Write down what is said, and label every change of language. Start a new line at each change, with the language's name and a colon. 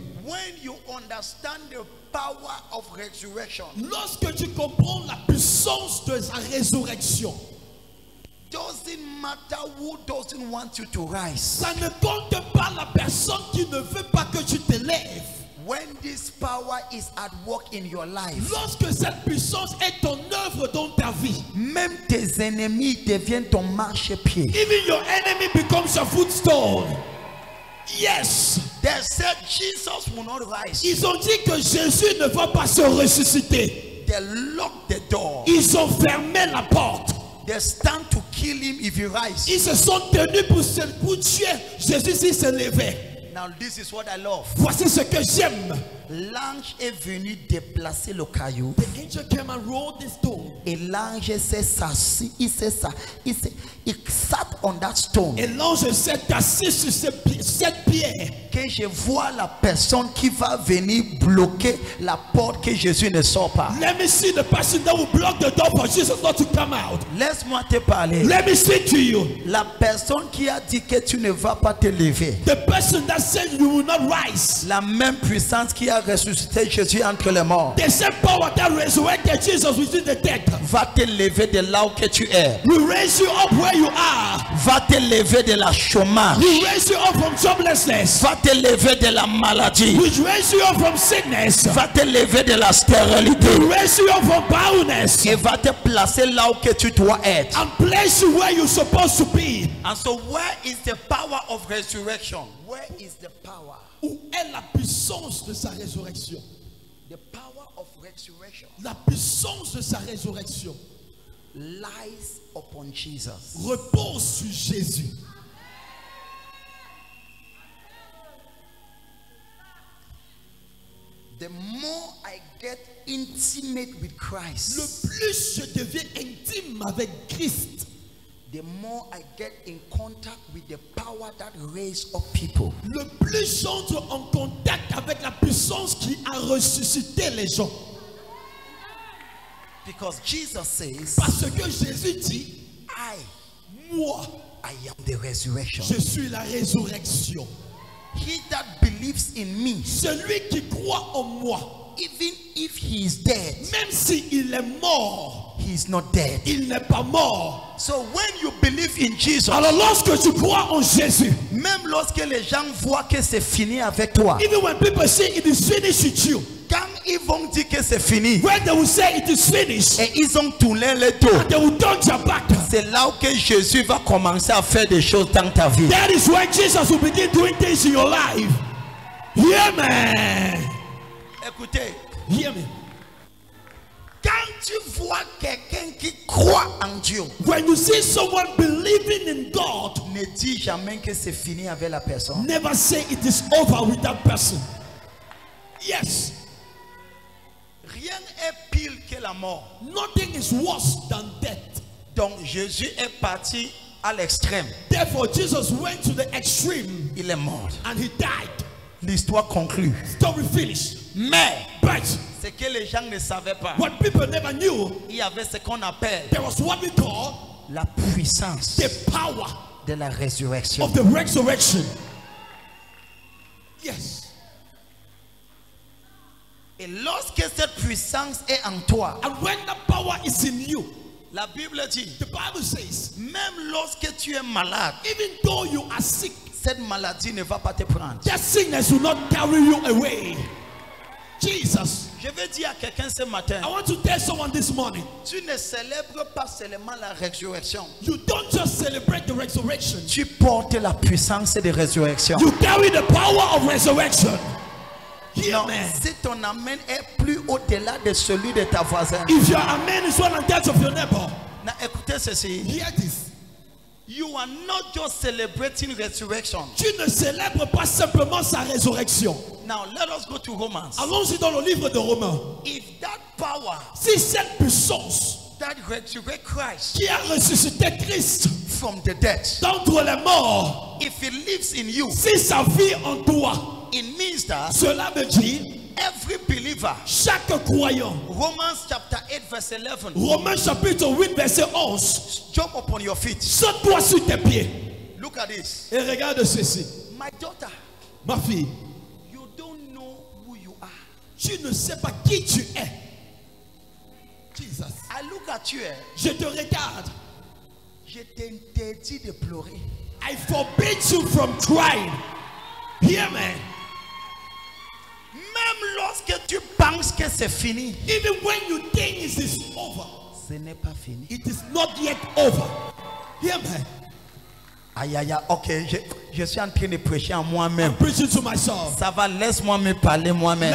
English: When you understand the power of resurrection,
French: Lorsque tu comprends la puissance de sa résurrection,
English: doesn't matter who doesn't want you to rise.
French: ça ne compte pas la personne qui ne veut pas que tu te lèves.
English: When this power is at work in your life,
French: Lorsque cette puissance est en œuvre dans ta vie, même tes ennemis deviennent ton marchepied.
English: even your enemy becomes your footstool. Yes. They said Jesus will not rise.
French: Ils ont dit que Jésus ne va pas se ressusciter.
English: They locked the door.
French: Ils ont fermé la porte.
English: They stand to kill him if he rise.
French: Ils se sont tenus pour tuer Jésus s'il se levait.
English: Now this is what I love.
French: Voici ce que j'aime. L'ange est venu déplacer le caillou.
English: The angel came and rolled the stone.
French: Et l'ange s'est assis, il
English: sat on that stone.
French: Et l'ange s'est assis sur cette pierre. Que je vois la personne qui va venir bloquer la porte que Jésus ne sort pas.
English: Let me see the person that will block the door for Jesus not to come out.
French: Laisse-moi te parler.
English: Let me speak to you.
French: La personne qui a dit que tu ne vas pas te lever.
English: The person that said you will not rise.
French: La même puissance qui a ressuscité Jésus entre les morts.
English: The same power that resurrected Jesus within the dead.
French: Va te lever de là où que tu es.
English: We raise you up where you are.
French: Va te lever de la chômage.
English: We raise you up from joblessness.
French: Va te lever de la maladie.
English: We raise you up from sickness.
French: Va te lever de la stérilité.
English: We raise you up from boundness.
French: Et va te placer là où que tu dois être.
English: And place you where you're supposed to be. And so where is the power of resurrection? Where is the power?
French: Où est la puissance de sa résurrection?
English: The power of resurrection
French: La puissance de sa résurrection
English: lies upon Jesus.
French: repose sur Jésus.
English: the more I get intimate with
French: le
English: Christ,
French: plus je deviens intime avec Christ,
English: the more I get in contact with the power that raised up people.
French: le plus j'entre en contact avec la puissance qui a ressuscité les gens.
English: Because Jesus says,
French: Parce que Jésus dit, moi,
English: I am the resurrection.
French: je suis la résurrection.
English: He that believes in me,
French: Celui qui croit en moi,
English: even if he is dead,
French: même s'il est mort,
English: he is not dead.
French: il n'est pas mort.
English: So when you believe in Jesus,
French: Alors lorsque tu crois en Jésus, même lorsque les gens voient que c'est fini avec toi,
English: even when people say it is finished with you,
French: quand ils vont dire que c'est fini
English: when they will say it is finished,
French: et ils ont tourné le dos,
English: they will turn their back.
French: c'est là où que Jésus va commencer à faire des choses dans ta vie.
English: That is when Jesus will begin doing things in your life. Hear me.
French: Écoutez,
English: Hear me.
French: quand tu vois quelqu'un qui croit en Dieu,
English: When you see someone believing in God,
French: ne dis jamais que c'est fini avec la personne.
English: never say it is over with that person. Yes.
French: Rien est pire que la mort.
English: Nothing is worse than death.
French: Donc Jésus est parti à l'extrême.
English: Therefore, Jesus went to the extreme
French: Il est mort.
English: and he died.
French: L'histoire conclue.
English: Story finished.
French: Mais
English: But
French: ce que les gens ne savaient pas,
English: what people never knew,
French: il y avait ce qu'on appelle
English: there was what we call
French: la puissance
English: the power
French: de la résurrection.
English: of the resurrection. Yes.
French: Et lorsque cette puissance est en toi,
English: And when the power is in you,
French: la Bible dit,
English: the Bible says,
French: même lorsque tu es malade,
English: even though you are sick,
French: cette maladie ne va pas te prendre.
English: that sickness will not carry you away. Jesus.
French: Je veux dire à quelqu'un ce matin,
English: I want to tell someone this morning,
French: tu ne célèbres pas seulement la résurrection,
English: you don't just celebrate the resurrection,
French: tu portes la puissance de résurrection.
English: you carry the power of resurrection. Hear
French: Non,
English: me.
French: si ton amen est plus au-delà de celui de ta voisine,
English: If your amen is one and that of your neighbor,
French: na, écoutez ceci,
English: hear this. you are not just celebrating resurrection.
French: Tu ne célèbres pas simplement sa résurrection.
English: Now let us go to Romans.
French: Allons-y dans le livre de Romains.
English: If that power
French: Si cette puissance
English: that resurrect Christ
French: qui a ressuscité Christ
English: from the dead,
French: d'entre les morts,
English: if it lives in you,
French: si ça vit en toi,
English: it means that
French: cela veut dire
English: every believer,
French: chaque croyant.
English: Romans chapter 8 verse 11,
French: Romains chapitre 8 verset 11.
English: jump upon your feet.
French: Saute-toi sur tes pieds
English: Look at this.
French: et regarde ceci.
English: My daughter,
French: Ma fille,
English: you don't know who you are.
French: tu ne sais pas qui tu es. Jesus.
English: I look at you,
French: Je te regarde. je t'interdis de pleurer.
English: I forbid you from crying. Hear me.
French: Même lorsque tu penses que c'est fini,
English: Even when you think it is over,
French: ce n'est pas fini.
English: it is not yet over. Hear me.
French: Aïe aïe aïe, ok, je suis en train de prêcher à moi-même.
English: I'm preaching to myself.
French: Ça va, laisse-moi me parler moi-même.